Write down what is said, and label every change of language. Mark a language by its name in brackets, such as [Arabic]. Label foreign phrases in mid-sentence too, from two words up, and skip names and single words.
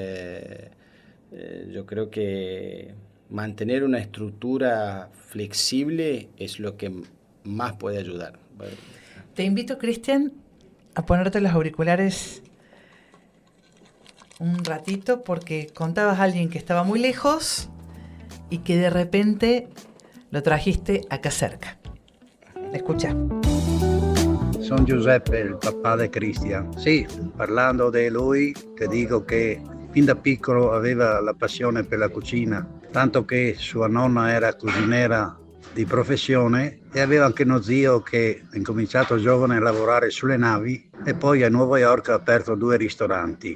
[Spanish] Yo creo que mantener una estructura flexible es lo que más puede ayudar. Te invito, Cristian, a ponerte los auriculares un ratito, porque contabas a alguien que estaba muy lejos y que de repente lo trajiste acá cerca. Escucha. [Italian] Sono Giuseppe, il papà di Cristian. Sì, parlando di lui, ti dico che fin da piccolo aveva la passione per la cucina, tanto che sua nonna era cucinera di professione e aveva anche uno zio che ha incominciato giovane a lavorare sulle navi e poi a Nuova York ha aperto 2 ristoranti.